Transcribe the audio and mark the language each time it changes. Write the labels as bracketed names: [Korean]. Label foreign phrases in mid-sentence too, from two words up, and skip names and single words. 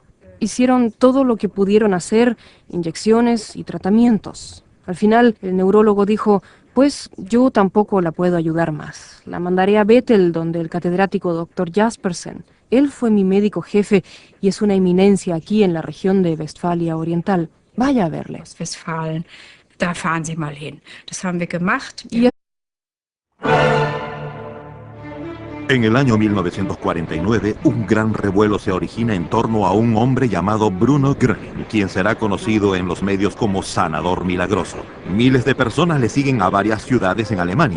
[Spanish] Hicieron todo lo que pudieron hacer, inyecciones y tratamientos. Al final, el neurólogo dijo, pues yo tampoco la puedo ayudar más. La mandaré a Bethel, donde el catedrático Dr. Jaspersen. Él fue mi médico jefe y es una eminencia aquí en la región de Westfalia Oriental. Vaya a verle. [German] Westfalen, da fahren Sie mal hin. Das haben wir gemacht. [Spanish] En el año 1949, un gran revuelo se origina en torno a un hombre llamado Bruno Gröning, quien será conocido en los medios como Sanador Milagroso. Miles de personas le siguen a varias ciudades en Alemania.